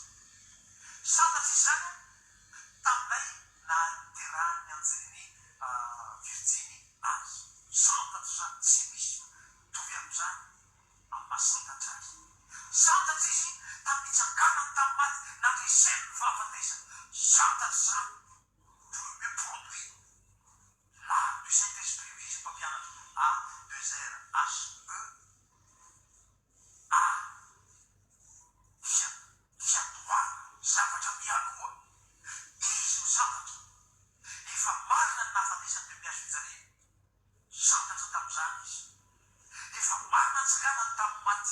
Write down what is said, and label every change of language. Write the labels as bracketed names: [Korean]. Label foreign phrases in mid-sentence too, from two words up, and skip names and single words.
[Malagasy] Santatra izy zany taminay naterahany anjery Virjiny azy. Santatra zany tsy misy tovy amin'izany amin'ny mahasantatra azy. Santatra izy tamin'ny itsanganany tamin'ny maty nandreseny ny fahafatesana. Santatra zany [French] premier produit. L'art du Saint-Esprit, oui, c'est pas bien. A, 2 R, H, E, A. [Malagasy] Fiatoana, zavatra mialoha. Izy no santatra. Efa marina ny nahafatesany teo amin'ny hazo fijaliana. Santatra tamin'izany izy. Efa marina ny tsanganany tamin'ny maty.